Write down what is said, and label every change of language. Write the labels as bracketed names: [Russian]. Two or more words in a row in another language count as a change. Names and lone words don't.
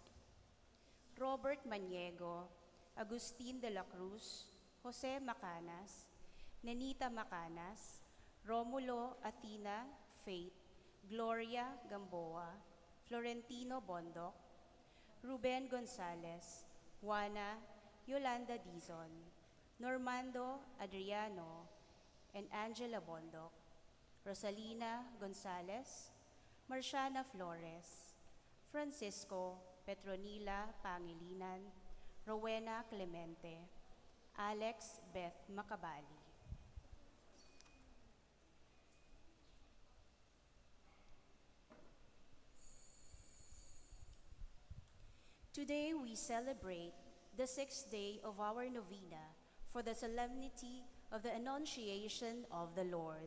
[English] Robert Maniego, Agustin de la Cruz, Jose Macanas, Nenita Macanas, Romulo Athena Faith, Gloria Gamboa, Florentino Bondoc, Ruben Gonzalez, Juana Yolanda Dizon, Normando Adriano, and Angela Bondoc, Rosalina Gonzalez, Marciana Flores, Francisco Petronila Pangilinan, Rowena Clemente, Alex Beth Macabali. Today we celebrate the 6th day of our novena for the solemnity of the Annunciation of the Lord.